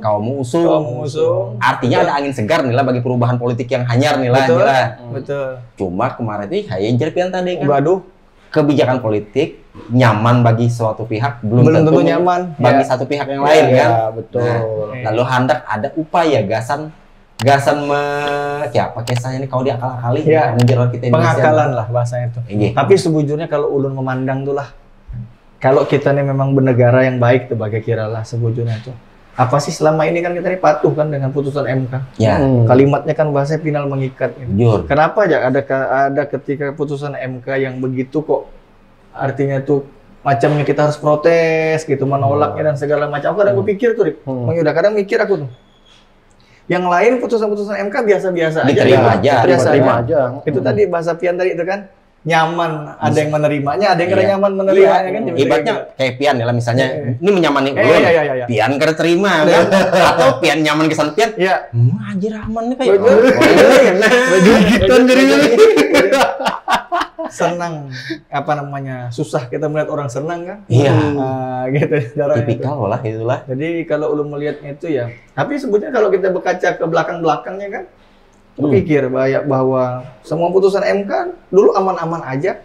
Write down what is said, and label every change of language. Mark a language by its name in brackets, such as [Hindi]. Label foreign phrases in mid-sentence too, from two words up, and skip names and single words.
[Indonesian] kau mau usung. Kau mau usung. [Banjar] Artinya ada angin segar nih lah bagi perubahan politik yang hanyar nih lah. [Indonesian] betul, Gila. betul. Cuma kemarin itu kayak Jerpian tadi kan. Waduh, [Banjar] Kebijakan politik nyaman bagi suatu pihak belum tentu nyaman. [Indonesian] bagi Ya. satu pihak yang lain kan. Betul. [Banjar] Lalu hendak ada upaya gasan gasan apa kisahnya ini kalau diakal-akali [Indonesian] Ya, menjerat kita Indonesia. Pengakalan lah bahasanya itu. Iya. [Banjar] Tapi sebujurnya kalau ulun memandang tuh lah, kalau kita nih memang bernegara yang baik tuh bagai kira lah sebujurnya tuh. [Indonesian] Apa sih selama ini kan kita ini patuh kan dengan putusan MK. Ya. Kalimatnya kan bahasanya final mengikat. Gitu. Jujur. Kenapa aja ada ketika putusan MK yang begitu kok artinya tuh macamnya kita harus protes gitu, menolaknya dan segala macam. Aku kadang berpikir tuh, Rip. Udah kadang mikir aku tuh. Yang lain putusan-putusan MK biasa-biasa aja. Diterima aja. Diterima aja. [Banjar] Itu tadi bahasa Pian tadi itu kan nyaman, ada yang menerimanya, ada yang kada nyaman menerimanya kan. Ibaratnya kayak Pian ya lah misalnya, ini menyamani ulun. [Indonesian] Iya. [Banjar] Pian kada terima kan? Atau Pian nyaman kesan Pian. [Indonesian] Iya. Anjir aman nih kayak. Gitu jadinya. Senang, apa namanya, susah kita melihat orang senang kan? Iya. Gitu. Tipikal lah itulah. [Banjar] Jadi kalau ulun melihatnya itu ya, tapi sebetulnya kalau kita berkaca ke belakang-belakangnya kan, berpikir bahwa semua putusan MK dulu aman-aman aja,